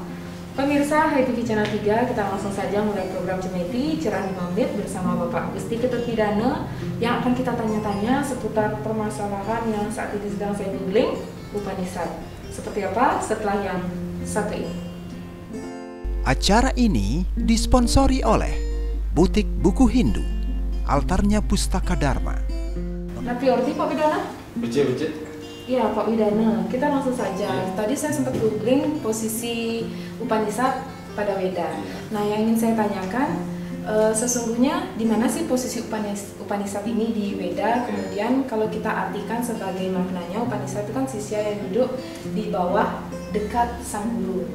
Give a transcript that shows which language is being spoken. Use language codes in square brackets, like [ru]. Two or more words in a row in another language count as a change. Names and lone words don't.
[id] Pemirsa HiTV Channel 3, kita langsung saja mulai program Cemeti Cerah 5 Menit bersama Bapak Gusti Ketut Widana yang akan kita tanya-tanya seputar permasalahan yang saat ini sedang saya googling, Upanishad. Seperti apa setelah yang satu ini? Acara ini disponsori oleh Butik Buku Hindu, Altarnya Pustaka Dharma, Nah, priority Pak Widana? Becek. Iya Pak Widana, kita langsung saja. Tadi saya sempat googling posisi Upanishad pada Weda. Nah, yang ingin saya tanyakan, sesungguhnya di mana sih posisi Upanishad ini di Weda? Kemudian kalau kita artikan sebagai maknanya, Upanishad itu kan sisya yang duduk di bawah dekat sang guru.